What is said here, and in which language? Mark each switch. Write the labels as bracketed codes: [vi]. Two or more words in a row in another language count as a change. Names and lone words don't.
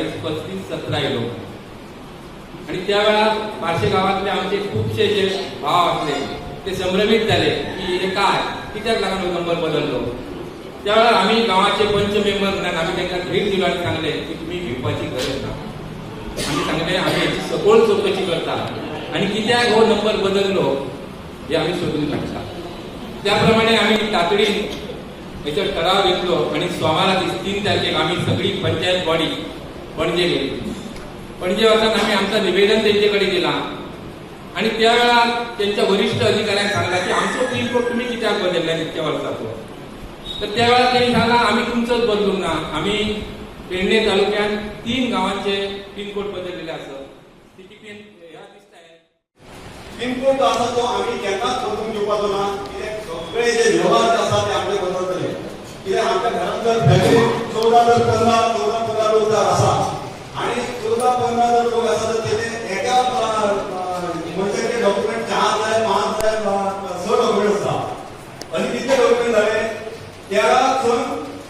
[mr] 40-35-17 येलो आणि त्या वेळार पारशे गावातले आमचे खूपशे जे भाव असले ते संभ्रमित झाले की हे काय कित्याक लागून नंबर बदललो त्यावेळेला आम्ही गावाचे पंच मेंबर [kok] म्हणून आम्ही त्यांना भेट दिलो आणि सांगले की तुम्ही भिवपाची गरज ना आम्ही सांगले आम्ही याची सखोल चौकशी करता आणि कित्याक हो नंबर बदललो हे आम्ही शोधून काढता त्याप्रमाणे आम्ही तातडीन याच्यावर ठराव घेतलो आणि सोमारा 3 तारखेक आम्ही सगळी पंचायत बॉडी पणजे गेली पणजे वचून आम्ही आमचं निवेदन त्यांच्याकडे दिला आणि त्यावेळा त्यांच्या वरिष्ठ अधिकाऱ्यांनी सांगला की आमचो पिनकोड तुम्ही कित्याक बदलला इतक्या वर्षाचो तर त्यावेळा त्यांनी सांगला आम्ही तुमचंच बदलूंक ना आम्ही पेडणे तालुक्यात 3 गावांचे पिनकोड बदललेले असत पिनकोड असा तो आम्ही केन्नाच बदलून घेवपाचो ना कित्याक सगळे जे व्यवहार आसा ते आमचे बदलतले कित्याक आमच्या घरांत जर फॅमिली 14-15 लोक जर आसा आणि 14-15 जर लोक आसा तर तेणे एका मनशाचे डॉक्युमेंट 4 जाय 5 जाय 6 डॉक्युमेंट आसता आनी कितले डॉक्युमेंट जाले त्या खंय